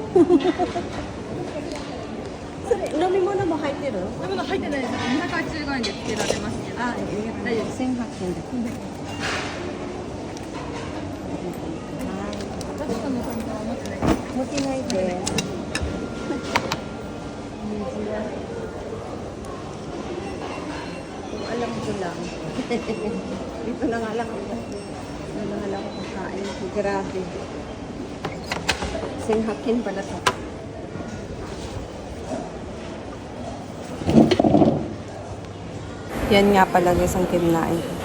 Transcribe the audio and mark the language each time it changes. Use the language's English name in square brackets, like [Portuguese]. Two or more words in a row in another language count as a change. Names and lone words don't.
[Japanese] それ飲み物も入ってる？飲み物入ってないです。285円でつけられますけど。あ、大丈夫。1800円だ。ガストの担当は持ってないです。持ってないです。 [Filipino] Alam ko lang. Dito na nga lang ako. Dito na nga lang ako kakain. Grabe. Singhakin pala to. Yan nga pala guys ang kinain.